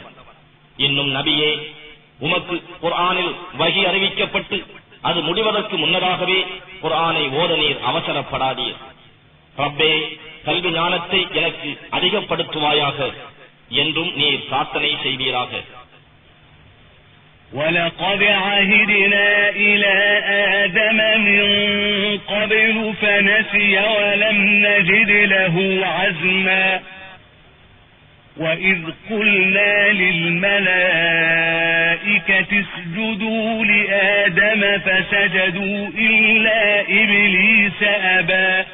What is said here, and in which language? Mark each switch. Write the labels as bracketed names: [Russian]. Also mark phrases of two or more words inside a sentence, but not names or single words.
[Tamil] இன்னும் நபியே, உமக்கு குர்ஆனில் வஹி அறிவிக்கப்பட்டு அது முடிவதற்கு முன்னதாகவே குர்ஆனை ஓத நீர் அவசரப்படாதீர். ரப்பே, கல்வி ஞானத்தை எனக்கு அதிகப்படுத்துவாயாக என்றும் நீர் பிரார்த்தனை செய்வீராக. [Arabic] وَلَقَدْ عَهِدْنَا إِلَى آدَمَ مِنْ قَبْلُ فَنَسِيَ وَلَمْ نَجِدْ لَهُ عَزْمًا وَإِذْ قُلْنَا لِلْمَلَائِكَةِ اسْجُدُوا لِآدَمَ فَسَجَدُوا إِلَّا إِبْلِيسَ أَبَى